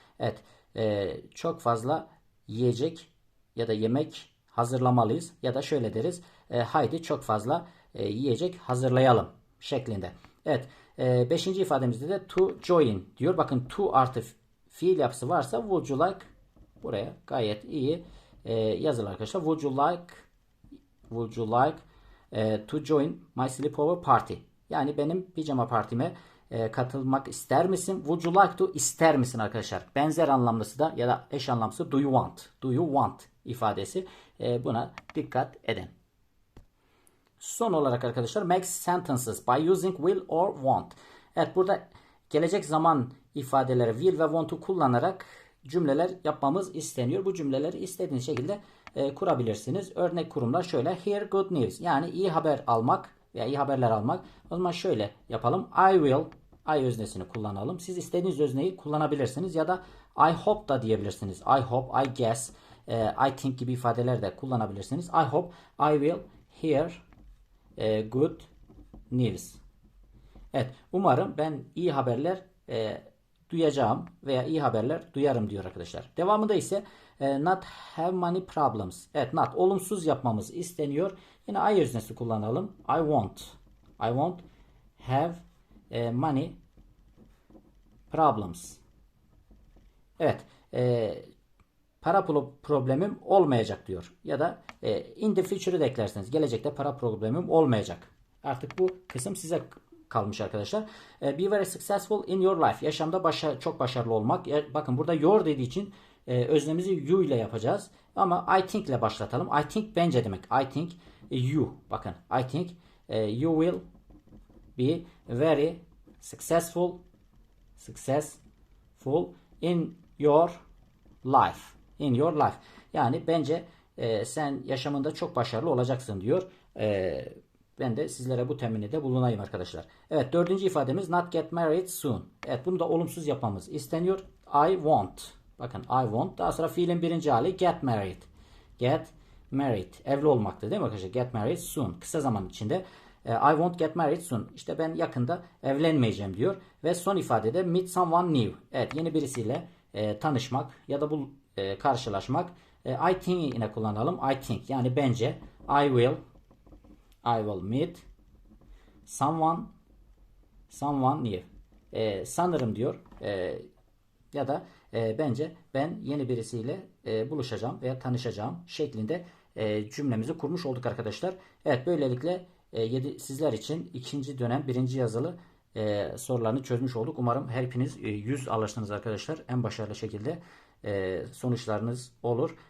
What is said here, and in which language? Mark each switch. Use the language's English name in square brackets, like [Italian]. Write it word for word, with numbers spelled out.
[Turkish] Evet e, çok fazla yiyecek ya da yemek hazırlamalıyız. Ya da şöyle deriz e, haydi çok fazla e, yiyecek hazırlayalım şeklinde. Evet e, beşinci ifademizde de to join diyor. Bakın to artı f- fiil yapısı varsa would you like buraya gayet iyi e, yazılı arkadaşlar. [English] Would you like Would you like e, to join my sleepover party? [Turkish] Yani benim pijama partime e, katılmak ister misin? [English] Would you like to [Turkish] ister misin arkadaşlar? Benzer anlamlısı da ya da eş anlamlısı [English] do you want? Do you want [Turkish] ifadesi. E, buna dikkat edin. Son olarak arkadaşlar [English] make sentences by using will or won't. [Turkish] Evet burada gelecek zaman ifadeleri will ve want'u kullanarak cümleler yapmamız isteniyor. Bu cümleleri istediğiniz şekilde e, kurabilirsiniz. Örnek kurumlar şöyle [English] hear good news [Turkish] yani iyi haber almak veya iyi haberler almak. O zaman şöyle yapalım. I will I öznesini kullanalım. Siz istediğiniz özneyi kullanabilirsiniz ya da I hope da diyebilirsiniz. [English] I hope, I guess, e, I think [Turkish] gibi ifadeler de kullanabilirsiniz. [English] I hope I will hear e, good news. [Turkish] Evet, umarım ben iyi haberler e, duyacağım veya iyi haberler duyarım diyor arkadaşlar. Devamında ise e, [English] not have money problems. [Turkish] Evet, not olumsuz yapmamız isteniyor. Yine I öznesi kullanalım. [English] I won't. I won't have e, money problems. [Turkish] Evet, e, para pro- problemim olmayacak diyor. Ya da e, [English] in the future'ı [Turkish] da eklerseniz gelecekte para problemim olmayacak. Artık bu kısım size k- kalmış arkadaşlar. [English] E, be very successful in your life. [Turkish] Yaşamda başa çok başarılı olmak. E, bakın burada your dediği için e, öznemizi you ile yapacağız. Ama [English] I think [Turkish] ile başlatalım. [English] I think bence demek. I think e, you. Bakın I think e, you will be very successful successful in your life. In your life. [Turkish] Yani bence e, sen yaşamında çok başarılı olacaksın diyor. E, ben de sizlere bu temennide bulunayım arkadaşlar. Evet, dördüncü ifademiz [English] not get married soon. [Turkish] Evet, bunu da olumsuz yapmamız isteniyor. [English] I want. Bakın I want. [Turkish] Daha sonra fiilin birinci hali [English] get married. Get married. [Turkish] Evli olmaktı değil mi arkadaşlar? [English] Get married soon. [Turkish] Kısa zaman içinde. [English] E, I won't get married soon. [Turkish] İşte ben yakında evlenmeyeceğim diyor. Ve son ifadede [English] meet someone new. [Turkish] Evet, yeni birisiyle e, tanışmak ya da bu e, karşılaşmak. E, [English] I think [Turkish] yine kullanalım. [English] I think [Turkish] yani bence. [English] I will. I will meet someone someone new. [Turkish] E, sanırım diyor. E, ya da e, bence ben yeni birisiyle e, buluşacağım veya tanışacağım şeklinde e, cümlemizi kurmuş olduk arkadaşlar. Evet, böylelikle e, yedi, sizler için ikinci dönem birinci yazılı e, sorularını çözmüş olduk. Umarım her hepiniz e, yüz alırsınız arkadaşlar. En başarılı şekilde e, sonuçlarınız olur.